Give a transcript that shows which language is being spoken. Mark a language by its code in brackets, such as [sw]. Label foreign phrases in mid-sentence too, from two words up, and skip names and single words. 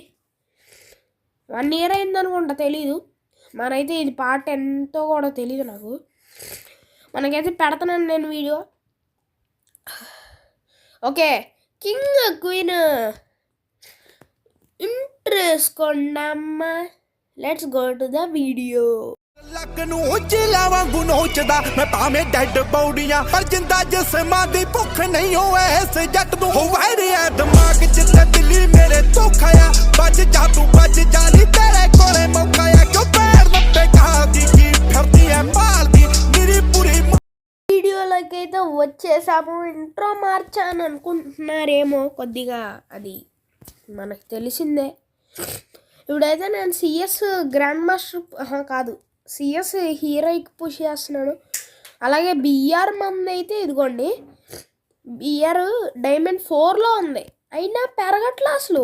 [te] 1 year అయిందనుకుంటా, తెలీదు. మనైతే ఇది పార్ట్ ఎంతో కూడా తెలీదు నాకు. మనకైతే పెడతానండి నేను వీడియో. ఓకే, కింగ్ క్వీన్ ఇంట్రెస్ట్ కొండమ్మ. [en] Let's go to the video. [pa] ਲੱਕ ਨੂੰ ਉਜਲਾ ਵਾਂਗੂ ਨੋਚਦਾ ਮੈਂ ਭਾਵੇਂ ਡੈਡ ਬੌੜੀਆਂ ਪਰ ਜਿੰਦਾ ਜਿਸਮਾਂ ਦੀ ਭੁੱਖ ਨਹੀਂ ਹੋਏ ਇਸ ਜੱਟ ਨੂੰ ਹੋਵੇ ਰਿਆ ਦਿਮਾਗ ਜਿੱਤੇ ਦਿੱਲੀ ਮੇਰੇ ਧੋਖਾ ਆ ਬਚ ਜਾ ਤੂੰ ਬਚ ਜਾ ਨੀ ਤੇਰੇ ਕੋਲੇ ਮੌਕਾ ਆ ਕਿਉਂ ਪੈਰ ਨੱਪੇ ਕਹਾਦੀ ਕੀ ਫਿਰਦੀ ਐ ਭਾਲਦੀ ਮੇਰੀ ਪੂਰੀ [te] వీడియోలోకి అయితే వచ్చేసాము. ఇంట్రో మార్చాను అనుకుంటున్నారేమో కొద్దిగా, అది మనకు తెలిసిందే. ఇప్పుడైతే నేను సిఎస్ గ్రాండ్ మాస్టర్ కాదు, సిఎస్ హీరోయిక్ పుష్ చేస్తున్నాను. అలాగే బిఆర్ మంది అయితే ఇదిగోండి, బిఆర్ డైమండ్ 4లో ఉంది, అయినా పెరగట్లా అసలు.